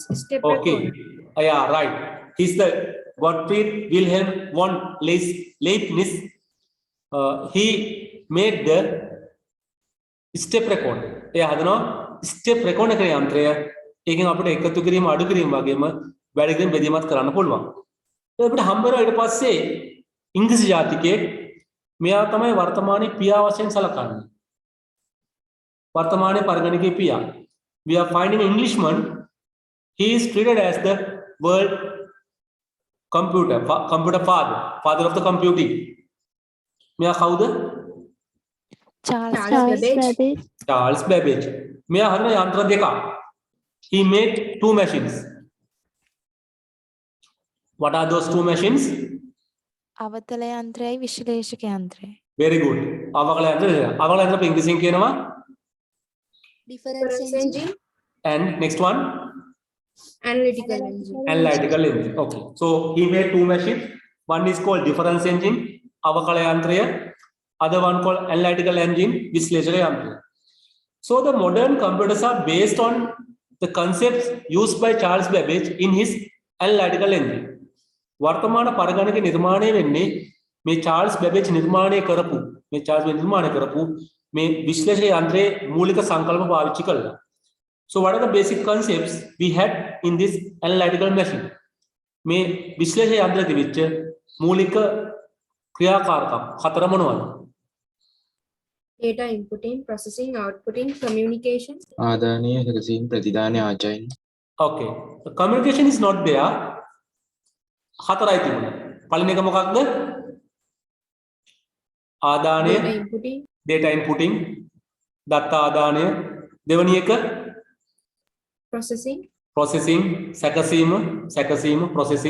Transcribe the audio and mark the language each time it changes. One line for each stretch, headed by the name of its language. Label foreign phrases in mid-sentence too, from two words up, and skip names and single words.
English: Okay. Yeah, right. He's the Gottfried Wilhelm von Leibniz. he made the step record.
Sinhala: එයා හදනවා
English: step record
Sinhala: කරන යන්ත්‍රය. ඒකෙන් අපිට එකතු කිරීම අඩු කිරීම වගේම වැඩි කිරීම බෙදීමත් කරන්න පුළුවන්. ඒ අපිට හම්බ වෙනවා ඊට පස්සේ ඉංග්‍රීසි ජාතිකයෙක් මෙයා තමයි වර්තමානයේ පියා වශයෙන් සලකන්නේ. වර්තමානයේ පරිගණකයේ පියා.
English: We are finding an Englishman. He is treated as the world computer father of the computing.
Sinhala: මෙයා කවුද? Charles Babbage. මෙයා හදන යන්ත්‍ර දෙකක්.
English: He made two machines. What are those two machines?
Sinhala: අවතල යන්ත්‍රයයි විශ්ලේෂක යන්ත්‍රයයි.
English: Very good.
Sinhala: අවකල යන්ත්‍රය. අවකල යන්ත්‍ර ඉංග්‍රීසියෙන් කියනවා
English: difference engine and next one analytical engine. Analytical engine. Okay. So he made two machines. One is called difference engine,
Sinhala: අවකල යන්ත්‍රය.
English: Other one called analytical engine,
Sinhala: විශ්ලේෂක යන්ත්‍රය.
English: So the modern computers are based on the concepts used by Charles Babbage in his analytical engine.
Sinhala: वर्तमान පරිගණක නිර්මාණය වෙන්නේ මේ Charles Babbage නිර්මාණය කරපු මේ විශ්ලේෂක යන්ත්‍රයේ මූලික සංකල්ප පාවිච්චි කළා.
English: So what are the basic concepts we had in this analytical machine?
Sinhala: මේ විශ්ලේෂක යන්ත්‍රයේ තිබිච්ච මූලික ක්‍රියාකාරකම් හතර මොනවද?
English: Data inputting, processing, outputting, communication.
Sinhala: ආදානය, හැකසීම්, ප්‍රතිදානය, ආචාර්ය.
English: Okay. The communication is not there.
Sinhala: හතරයි තිබුණා. පළවෙනි එක මොකක්ද? ආදානය,
English: data inputting,
Sinhala: දත්ත ආදානය. දෙවෙනි එක processing, සැකසීම, processing.